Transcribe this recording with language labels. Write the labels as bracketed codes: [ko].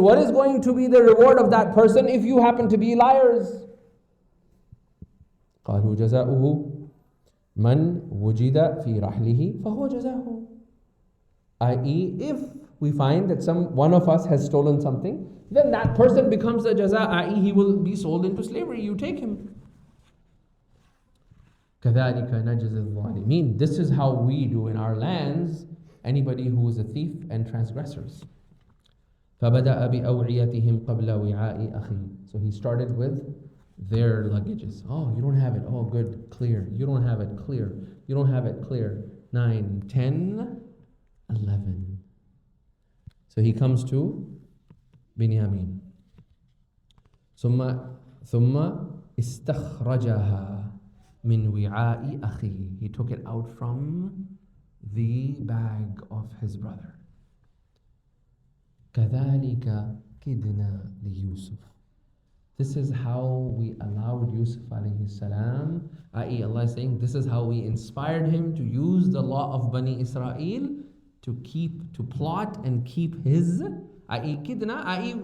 [en] What is going to be the reward of that person if you happen to be liars? [ar] قالوا جزاؤه من وجد في رحله فهو جزاؤه. [en] I.e., if we find that one of us has stolen something, then that person becomes a jaza, i.e. he will be sold into slavery. You take him. [ar] كذلك نجزي الظالمين. [en] This is how we do in our lands anybody who is a thief and transgressors. [ar] فبدأ بأوعيتهم قبل وعاء أخيه. [en] So he started with their luggages. Oh, you don't have it. Oh, good, clear. You don't have it, clear. You don't have it, clear. 9, 10, 11. So he comes to Binyamin. [ar] ثم استخرجها من وعاء أخيه. [en] He took it out from the bag of his brother. [ar] كذلك كدنا ليوسف. [en] This is how we allowed Yousef alayhi salam, i.e. Allah is saying, this is how we inspired him to use the law of Bani Israel to plot and keep his, i.e. kidna, i.e.